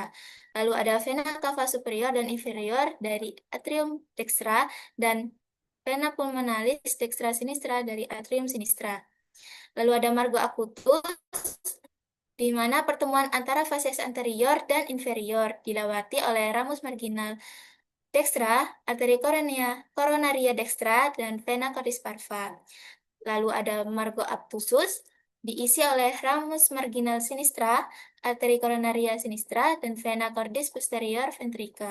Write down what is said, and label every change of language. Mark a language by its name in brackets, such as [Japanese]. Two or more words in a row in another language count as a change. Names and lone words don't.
[Indonesian] Lalu ada [Latin] vena cava superior [Indonesian] dan inferior dari [Latin] atrium dextra [Indonesian] dan [Latin] vena pulmonalis dextra sinistra [Indonesian] dari [Latin] atrium sinistra. [Indonesian] Lalu ada [Latin] margo acutus [Indonesian] di mana pertemuan antara [Latin] facies anterior [Indonesian] dan inferior dilewati oleh [Latin] ramus marginal dextra, [Indonesian] arteri [Latin] coronaria dextra, [Indonesian] dan [Latin] vena cordis parva. [Indonesian] Lalu ada [Latin] margo obtusus [Indonesian] diisi oleh [Latin] ramus marginal sinistra, [Indonesian] arteri [Latin] coronaria sinistra, [Indonesian] dan [Latin] vena cordis posterior [Indonesian] ventricle.